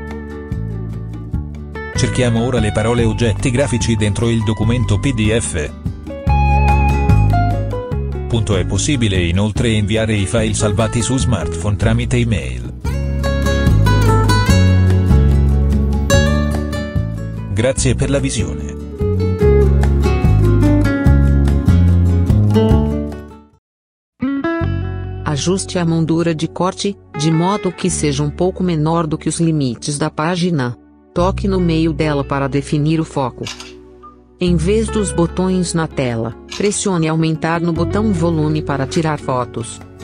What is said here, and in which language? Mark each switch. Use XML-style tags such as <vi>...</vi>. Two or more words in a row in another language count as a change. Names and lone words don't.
<it>Cerchiamo ora le parole oggetti grafici dentro il documento PDF. È possibile inoltre inviare i file salvati su smartphone tramite email. Grazie per la visione.</it> <pt>Ajuste a moldura de corte, de modo que seja pouco menor do que os limites da página. Toque no meio dela para definir o foco. Em vez dos botões na tela, pressione aumentar no botão volume para tirar fotos.</pt>